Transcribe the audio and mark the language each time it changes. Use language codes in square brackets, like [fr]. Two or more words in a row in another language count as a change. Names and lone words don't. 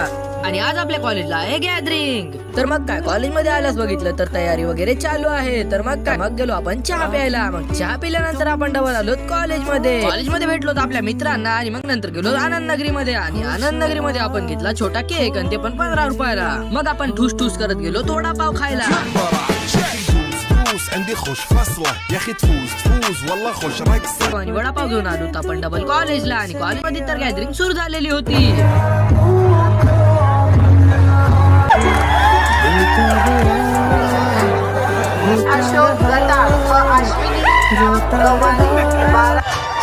[mr] आणि आज आपल्या कॉलेजला आहे गॅदरिंग. तर मग काय कॉलेजमध्ये आल्यास बघितलं तर तयारी वगैरे चालू आहे. तर मग काय मग गेलो आपण चहा प्यायला. मग चहा पिल्यानंतर आपण डबल आलो कॉलेजमध्ये भेटलो आपल्या मित्रांना. आणि मग नंतर गेलो आनंद नगरीमध्ये. आणि आनंद नगरीमध्ये आपण घेतला छोटा केक आणि ते पण 15 रुपयाला. मग आपण ठूस ठूस करत गेलो थोडा पाव खायला. [ar] عندي خوش فصلة يا اخي تفوز والله خوش رقصة. [mr] आणि वडापाव घेऊन आलो आपण डबल कॉलेजला. आणि कॉलेजमध्ये तर गॅदरिंग सुरू झालेली होती. अशोक लता व अश्विनी गवळी